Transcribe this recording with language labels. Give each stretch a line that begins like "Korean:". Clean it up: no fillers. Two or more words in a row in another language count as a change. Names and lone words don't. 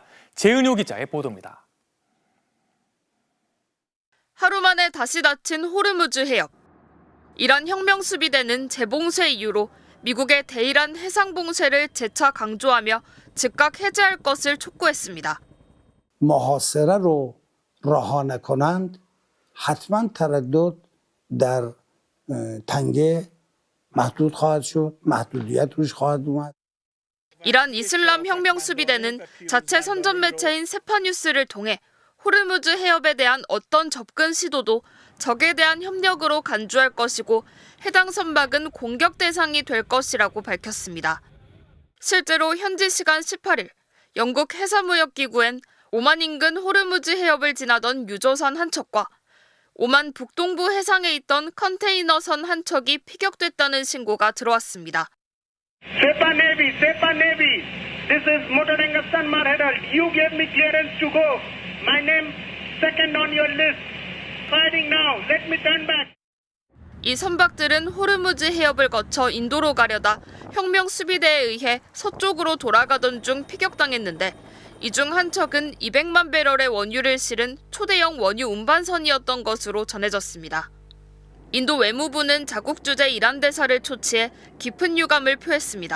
Korean: 재은효 기자의 보도입니다. 하루 만에 다시 닫힌 호르무즈 해협. 이란 혁명수비대는 재봉쇄 이유로 미국의 대이란 해상봉쇄를 재차 강조하며 즉각 해제할 것을 촉구했습니다.
Persian: محاصره رو رها نکنند حتما تردد در تنگه محدود خواهد شد محدودیت روش خواهد اومد.
Korean: 이란 이슬람 혁명수비대는 자체 선전 매체인 세파뉴스를 통해 호르무즈 해협에 대한 어떤 접근 시도도 적에 대한 협력으로 간주할 것이고 해당 선박은 공격 대상이 될 것이라고 밝혔습니다. 실제로 현지 시간 18일 영국 해사무역기구엔 오만 인근 호르무즈 해협을 지나던 유조선 한 척과 오만 북동부 해상에 있던 컨테이너선 한 척이 피격됐다는 신고가 들어왔습니다.
English: Sepa Navy, this is Motoranga Sanmar Herald. You gave me clearance to go. My name second on your list. Firing now. Let me turn back.
Korean: 이 선박들은 호르무즈 해협을 거쳐 인도로 가려다 혁명수비대에 의해 서쪽으로 돌아가던 중 피격당했는데 이 중 한 척은 200만 배럴의 원유를 실은 초대형 원유 운반선이었던 것으로 전해졌습니다. 인도 외무부는 자국 주재 이란 대사를 초치해 깊은 유감을 표했습니다.